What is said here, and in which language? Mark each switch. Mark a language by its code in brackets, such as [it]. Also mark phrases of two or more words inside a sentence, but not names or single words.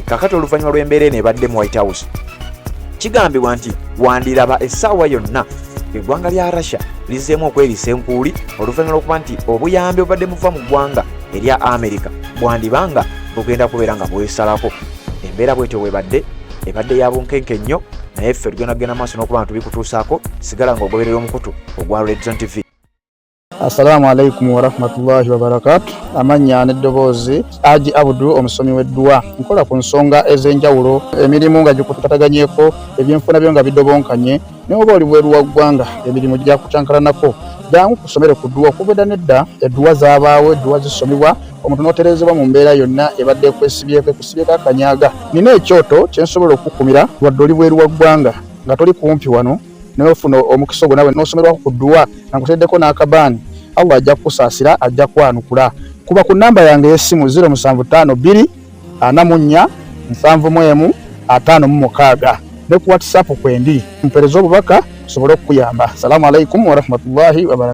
[lg] Kakati oluvannyuma lw'embeera eno ebadde mu White House kigambibwa nti wandiraba essaawa yonna eggwanga lya Russia lizeemu okweriisa enkuuli oluvannyuma lw'okuba nti obuyambi obadde buva mu ggwanga erya America bwandibanga bugenda kubeera nga bwesalako. Embeera bwetyo ebadde ya bunkenke nnyo naye ffe tugenda kugenda maaso n'okuba nga tubikutuusaako. Sigala ng'ogoberera omukutu ogwa Red Zone TV. [ar] السلام عليكم ورحمة الله وبركاته. [lg] Amanya n'eddoboozi Aji Abudu omusomi w'edduwa. Nkola ku nsonga ez'enjawulo emirimu nga gikutataganyeko ebyenfuna byo nga bidobonkanye naye oba oli bweru wa ggwanga emirimu gyakutankalanako jangu kusomere ku dduwa okubeda nedda edduwa zaabaawo edduwa zisomebwa omuntu n'oterezebwa mu mbeera yonna ebadde ekwesibyeko ekusibyeko akanyaaga. Nina ekyoto kye nsobola okukumira wadde oli bweru wa ggwanga nga toli kumpi wano naye ofuna omukisa ogwo nawe n'osomerwako ku dduwa nga nkuteddeko n'akabaani Allah ajja kukusaasira ajja kwanukula. Kuba ku namba yange y'essimu 075 2 44 715 ne ku WhatsApp kwendi mpereza obubaka sobole okuyamba. [ar] السلام عليكم ورحمة الله وبركاته.